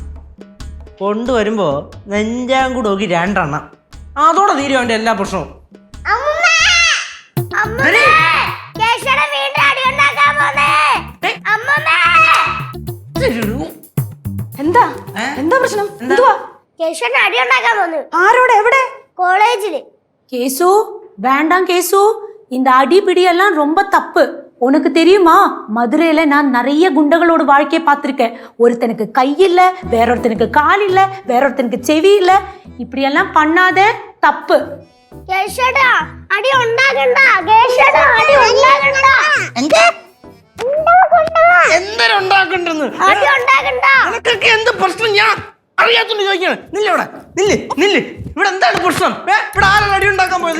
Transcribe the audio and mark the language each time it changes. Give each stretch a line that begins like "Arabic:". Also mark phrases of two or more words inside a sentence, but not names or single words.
Malayalam: കൊണ്ടുവരുമ്പോൾ നെഞ്ചാങ്കൂട് നോക്കി 2 എണ്ണം, അതോടെ തീരും അവൻ്റെ എല്ലാ പ്രശ്നവും. എന്താ എന്താ പ്രശ്നം? എന്തുവാ? കേശുവിന് അടി ഉണ്ടാക്കാൻ പോന്നു. ആരോടെ? എവിടെ? കോളേജില്.
Tamil: கேசு வேண்டாம் கேசு, இந்த அடிபிடி எல்லாம் ரொம்ப தப்பு. உனக்கு தெரியுமா, மதுரையில நான் நிறைய குண்டகளோட வாழ்க்கையை பார்த்திருக்கேன். ஒருத்தனுக்கு கை இல்ல, வேறொருத்தனுக்கு கால் இல்ல, வேறொருத்தனுக்கு செவி இல்ல. இப்படி எல்லாம் பண்ணாத, தப்பு.
Malayalam: കേശുടാ അടി ഉണ്ടാക്കണ്ട. കേശുടാ അടി ഉണ്ടാക്കണ്ട. എന്ത് എന്തിനുണ്ടാക്കണ്ടെന്ന്? അടി ഉണ്ടാക്കണ്ട. നിനക്കൊക്കെ എന്ത് പ്രശ്നം ഞാൻ അറിയാത്തോണ്ട് ചോദിക്കാണ്. നില്ല്. ഇവിടെ എന്താണ് പ്രശ്നം? ഇവിടെ ആരാണ് അടി ഉണ്ടാക്കാൻ പോയത്?